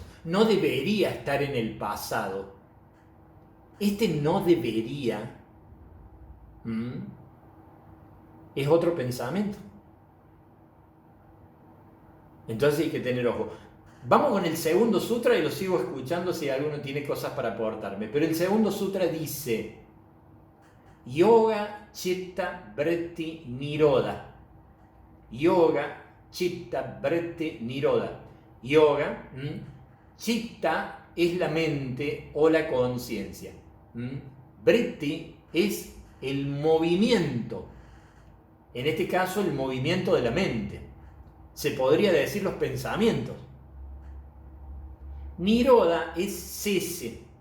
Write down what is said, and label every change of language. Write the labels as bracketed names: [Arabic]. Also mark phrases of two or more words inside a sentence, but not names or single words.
[Spanish] No debería estar en el pasado. Este no debería es otro pensamiento. Entonces hay que tener ojo. Vamos con el segundo sutra y lo sigo escuchando si alguno tiene cosas para aportarme. Pero el segundo sutra dice: [Sanskrit] Yoga Chitta Vritti Nirodha. Yoga Chitta Vritti Nirodha. Yoga, Chitta [Spanish] es la mente o la conciencia. Vritti es el movimiento. En este caso, el movimiento de la mente. Se podría decir los pensamientos. Nirodha es cese.